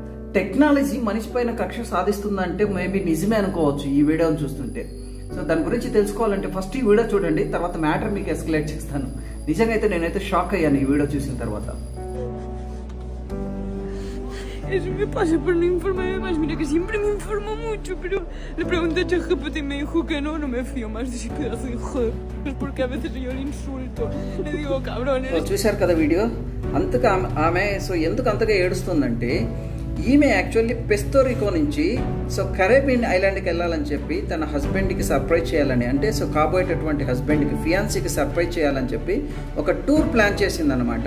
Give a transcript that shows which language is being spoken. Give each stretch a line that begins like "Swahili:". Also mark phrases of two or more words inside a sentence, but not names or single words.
Telugu: టెక్నాలజీ మనిషి పైన కక్ష సాధిస్తుందంటే మేబీ నిజమే అనుకోవచ్చు ఈ వీడియోని చూస్తుంటే. సో దాని గురించి తెలుసుకోవాలంటే ఫస్ట్ ఈ వీడియో చూడండి, తర్వాత మ్యాటర్ మీకు ఎస్కలేట్ చేస్తాను. నిజంగా అయితే నేనైతే షాక్ అయ్యాను ఈ వీడియో చూసిన తర్వాత.
Spanish: Eso me pasa por no informarme más. Mira que siempre me informo mucho, pero le pregunté a ChatGPT y me dijo que no me fío más de ese pedazo de joder. Es porque a veces yo le insulto, le digo cabrón.
Telugu: చూశారు కదా వీడియో. అంతగా ఆమె సో ఎందుకు అంతగా ఏడుస్తుందంటే, ఈమె యాక్చువల్లీ పెస్తోరికో నుంచి
English: so Caribbean island
Telugu: వెళ్ళాలని చెప్పి తన
English: husband surprise
Telugu: చేయాలని, అంటే సో కాబోయేటటువంటి
English: husband fiancee surprise
Telugu: చేయాలని చెప్పి ఒక
English: tour plan
Telugu: చేసిందనమాట.